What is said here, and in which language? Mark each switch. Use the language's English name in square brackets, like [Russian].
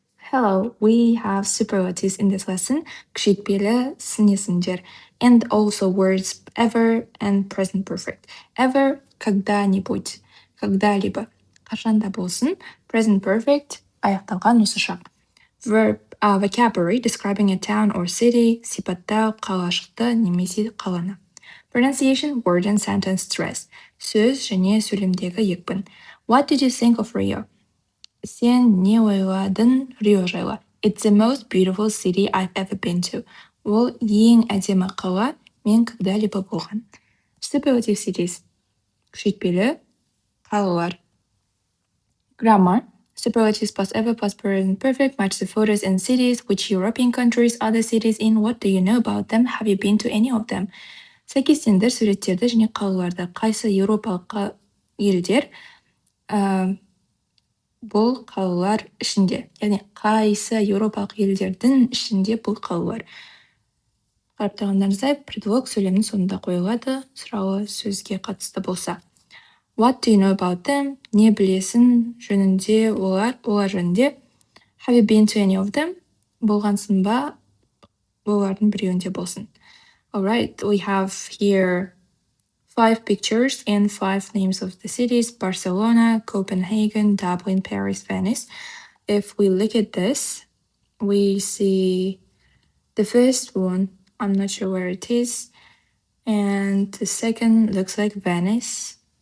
[English] Hello, we have superlatives in this lesson. [Kazakh] Күшейтпелі сын есімдер. [English] And also words ever and present perfect. [Kazakh] Ever [Russian] когда-нибудь, когда-либо. [Kazakh] Қашанда болсын. [English] Present perfect [Kazakh] аяқталған осы шақ. [English] Verb vocabulary describing a town or city, [Kazakh] сипаттау қалашықты немесе қаланы. [English] Pronunciation, word and sentence stress. [Kazakh] Сөз және сөйлемдегі екпін. [English] What did you think of Rio? [Kazakh] Сен не ойладың Рио жайлы? [English] It's the most beautiful city I've ever been to. [Kazakh] Ол ең әдемі қала мен [Russian] когда-либо [Kazakh] болған. [English] Superlative cities. [Kazakh] Күшейтпелі қалалар. [English] Grammar. Superlatives past ever, past present perfect match the photos and cities. Which European countries are the cities in? What do you know about them? Have you been to any of them? [Kazakh] Сәйкестендір суреттерді және қалаларды. Қайсы еуропалық елдер бұл қалалар ішінде, яғни қайсы еуропалық елдердің ішінде бұл қалалар. Қараптағандарыңыздай, предлог сөйлемнің соңында қойылады, сұрауы сөзге қатысты болса. [English] What do you know about them? [Kazakh] Не білесің жөнінде олар жөнінде. [English] Have you been to any of them? [Kazakh] Болғансың ба, олардың біреуінде болсын. [English] Alright, we have here 5 pictures and 5 names of the cities: Barcelona, Copenhagen, Dublin, Paris, Venice. If we look at this, we see the first one, I'm not sure where it is, and the second looks like Venice.